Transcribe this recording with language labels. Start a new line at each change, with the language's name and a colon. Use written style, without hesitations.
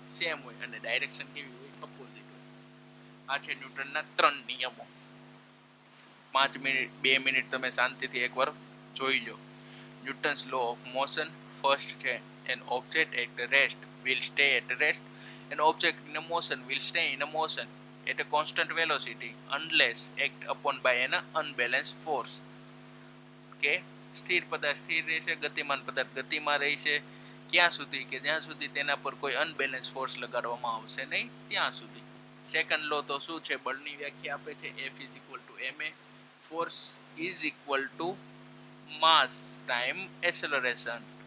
Gujarati: Same હોય, અને direction કેવી હોય? અપોઝિટ હોય. આ છે ન્યૂટનના 3 નિયમો. 2 મિનિટ તમે શાંતિથી એકવાર જોઈ લો.
English: Newton's law of motion first છે, an object at rest will stay at rest. An object in a motion will stay in a motion at a constant velocity unless act upon by an unbalanced force.
Gujarati: કે સ્થિર પદાર્થ સ્થિર રહેશે, ગતિમાન પદાર્થ ગતિમાં રહેશે ક્યાં સુધી? કે જ્યાં સુધી તેના પર કોઈ અનબેલેન્સ ફોર્સ લગાડવામાં આવશે નહીં ત્યાં સુધી.
English: second law
Gujarati: તો શું છે? બળની વ્યાખ્યા આપે છે,
English: F is equal to ma, force is equal to mass time acceleration.